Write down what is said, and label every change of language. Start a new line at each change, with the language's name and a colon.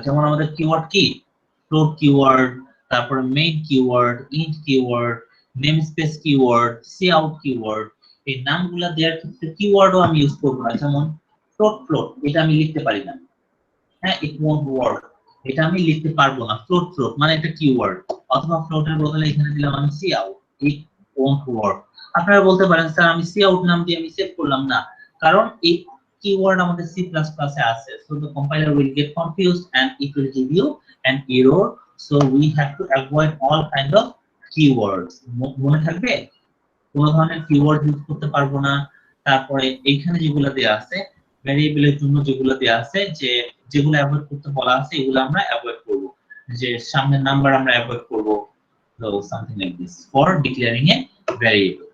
Bangla: যেমন আমাদের কিওয়ার্ড কি, ফ্লোট কিওয়ার্ড, তারপরে main keyword, int keyword, namespace keyword, C out keyword, এই নামগুলো দেওয়ার ক্ষেত্রে কিওয়ার্ডও আমি ইউজ করব না। যেমন ফ্লোট, এটা আমি লিখতে পারি না। হ্যাঁ,
English: it won't work,
Bangla: এটা আমি লিখতে পারবো না। ফ্লোট মানে এটা কিওয়ার্ড, অথবা ফ্লোটের বদলে এখানে দিলাম আমি C out,
English: It won't work.
Bangla: আপনারা বলতে পারেন স্যার আমি সি আউট নাম দিয়ে আমি সেভ করলাম না, কারণ এই keyword আমাদের C++ এ আছে,
English: so the compiler will get confused and it will give you an error, so we have to avoid all kind of keywords.
Bangla: মনে থাকবে কোন ধরনের কিওয়ার্ড ইউজ করতে পারবো না। তারপরে এইখানে যেগুলো দেয়া আছে ভ্যারিয়েবলের জন্য যেগুলো দেয়া আছে, যে যেগুলো অ্যাভয়েড করতে বলা আছে এগুলো আমরা অ্যাভয়েড করব, যে সামনের নাম্বার আমরা অ্যাভয়েড করব,
English: so something like this for declaring a variable.